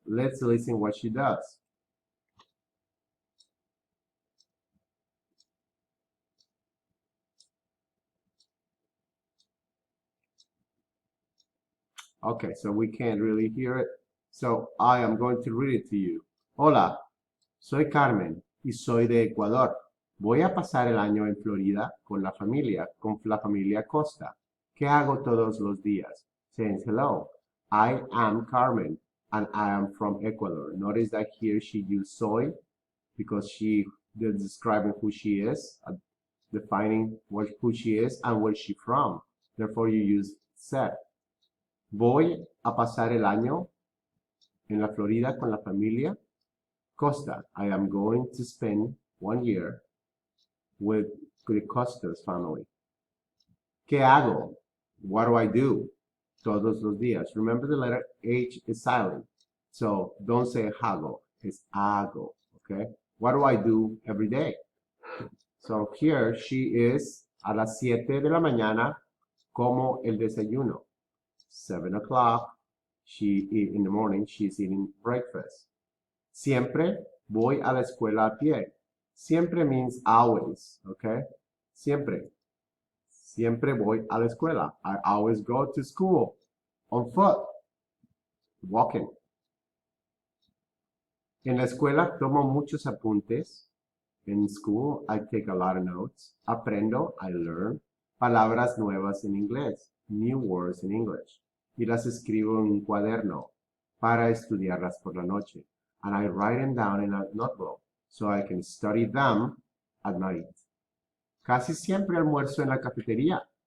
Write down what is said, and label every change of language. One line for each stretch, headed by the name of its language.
English: Let's listen what she does. Okay, so we can't really hear it. So I am going to read it to you.
Spanish: Hola, soy Carmen y soy de Ecuador. Voy a pasar el año en Florida con la familia Costa. ¿Qué hago todos los días?
English: Saying hello, I am Carmen and I am from Ecuador. Notice that here she used soy because they're describing who she is, defining who she is and where she's from. Therefore, you use ser.
Spanish: Voy a pasar el año en la Florida con la familia Costa.
English: I am going to spend 1 year with the Costa's family.
Spanish: ¿Qué hago?
English: What do I do?
Spanish: Todos los días.
English: Remember the letter H is silent. So don't say hago, it's hago, okay? What do I do every day? So here she is
Spanish: a las 7 de la mañana como el desayuno.
English: 7 o'clock, in the morning, she's eating breakfast.
Spanish: Siempre voy a la escuela a pie.
English: Siempre means always, okay?
Spanish: Siempre. Siempre voy a la escuela.
English: I always go to school on foot, walking.
Spanish: En la escuela tomo muchos apuntes.
English: In school, I take a lot of notes. Aprendo, I learn.
Spanish: Palabras nuevas en inglés.
English: New words in English.
Spanish: Y las escribo en un cuaderno para estudiarlas por la noche.
English: And I write them down in a notebook so I can study them at night.
Spanish: Casi siempre almuerzo en la cafetería.